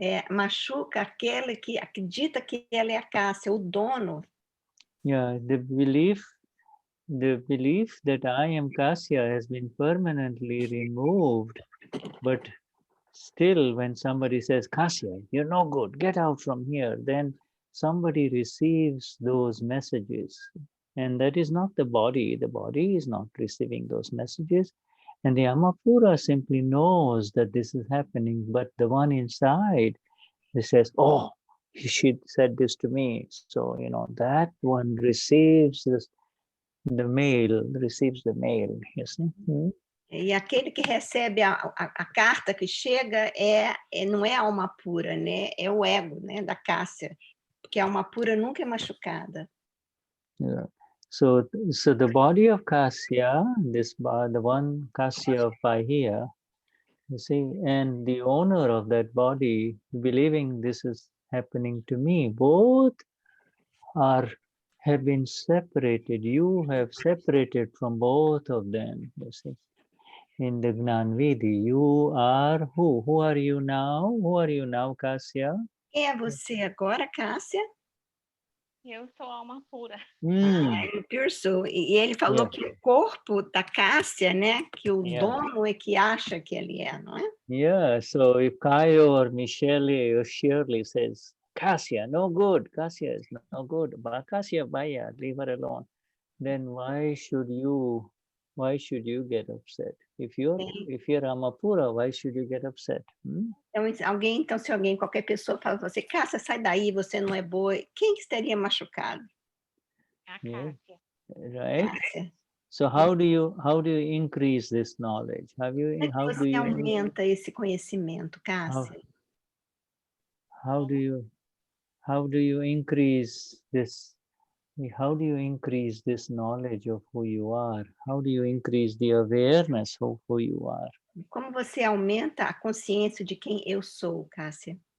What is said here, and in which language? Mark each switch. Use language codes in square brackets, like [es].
[pt] Machuca aquele que acredita que ela é a Cássia, o dono. [en] Yeah, the belief that I am Kasya has been permanently removed, but still when somebody says, Kasya, you're no good, get out from here, then somebody receives those messages. And that is not the body. The body is not receiving those messages. And the Amapura simply knows that this is happening, but the one inside, he says, oh, she said this to me. So, that one receives the mail, you see? [pt] E aquele que recebe a carta que chega não é a alma pura, né? É o ego, né, da Cássia. Porque a alma pura nunca é machucada. [en] Yeah. So the body of Kasya, the one Kasya of Bahiya, you see, and the owner of that body, believing this is happening to me, both have been separated. You have separated from both of them, you see. In the Gnan Vidi, you are who? Who are you now? Who are you now, Kasya? [pt] Quem é você agora, Cássia? Eu sou alma pura. É o [en] Pure Soul. [pt] E ele falou [en] Yeah. [pt] que o corpo da Cássia, né? Que o [en] Yeah. [pt] dono é que acha que ele é, não é? [en] Yeah, so if Caio or Michele or Shirley says, Cassia, no good, Cassia is no good, but Cassia, Baya, leave her alone, then why should you get upset? If you're Amapura, why should you get upset? [pt] Então, se alguém, qualquer pessoa fala pra você, Cássia, sai daí, você não é boa, quem que estaria machucado? A [en] Yeah. [pt] Cássia. [en] Right? [pt] Cássia. [en] So how do you increase this knowledge? [pt] Como é que você aumenta esse conhecimento, Cássia? [en] How do you increase this? How do you increase this knowledge of who you are? How do you increase the awareness of who you are? [pt] Como você aumenta a consciência de quem eu sou, Cássia?